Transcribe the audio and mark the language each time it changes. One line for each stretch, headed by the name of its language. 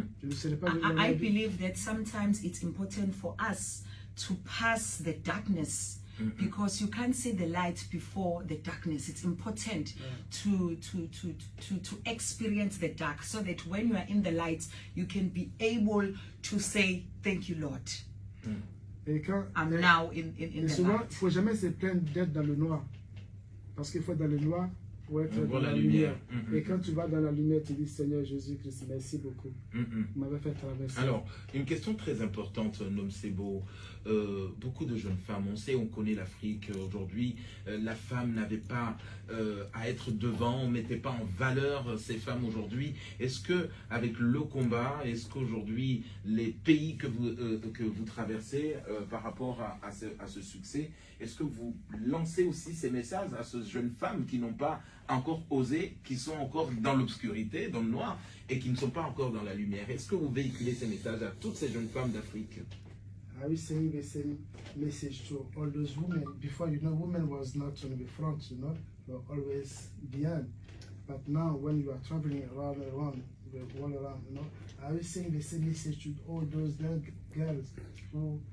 English: So I believe that sometimes it's important for us to pass the darkness. Because you can't see the light before the darkness. It's important to experience the dark, so that when you are in the light, you can be able to say, thank you, Lord. I'm now in the
French: souvent,
English: light.
French: Il ne faut jamais se plaindre d'être dans le noir. Parce qu'il faut être dans le noir pour être dans la lumière. Et quand tu vas dans la lumière, tu dis, Seigneur Jésus-Christ, merci beaucoup. Vous m'avez fait traverser. Alors, une question très importante, Nomcebo. Beaucoup de jeunes femmes, on sait, on connaît l'Afrique aujourd'hui, la femme n'avait pas à être devant, on ne mettait pas en valeur ces femmes aujourd'hui. Est-ce que avec le combat, est-ce qu'aujourd'hui les pays que vous traversez par rapport à ce succès, est-ce que vous lancez aussi ces messages à ces jeunes femmes qui n'ont pas encore osé, qui sont encore dans l'obscurité, dans le noir, et qui ne sont pas encore dans la lumière? Est-ce que vous véhiculez ces messages à toutes ces jeunes femmes d'Afrique?
English: I will send the same message to all those women. Before, you know, women was not on the front, you know, but always behind. But now, when you are traveling around, all around, you know, I will send the same message to all those girls who.